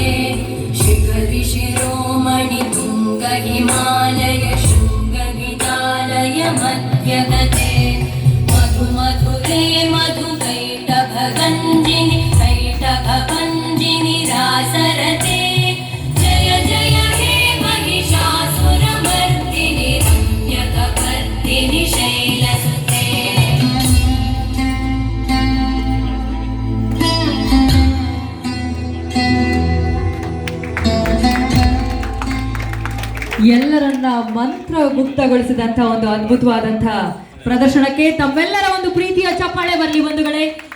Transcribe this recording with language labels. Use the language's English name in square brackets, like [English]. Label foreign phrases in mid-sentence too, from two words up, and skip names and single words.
[Sanskrit] शिखरि शिरोमणि तुङ्ग हिमालय शृङ्गगितालय मध्यगते मधु मधुरे मधुकैटभगञ्जिनि कैटभभञ्जिनि रासरते जय जय हे महिषासुरमर्दिनि रम्यकपर्दिनि शैलसुते [Kannada] ಎಲ್ಲರನ್ನ ಮಂತ್ರ ಮುಕ್ತಗೊಳಿಸಿದಂತಹ ಒಂದು ಅದ್ಭುತವಾದಂತಹ ಪ್ರದರ್ಶನಕ್ಕೆ ತಮ್ಮೆಲ್ಲರ ಒಂದು ಪ್ರೀತಿಯ ಚಪ್ಪಾಳೆ ಬರಲಿ ಬಂಧುಗಳೇ.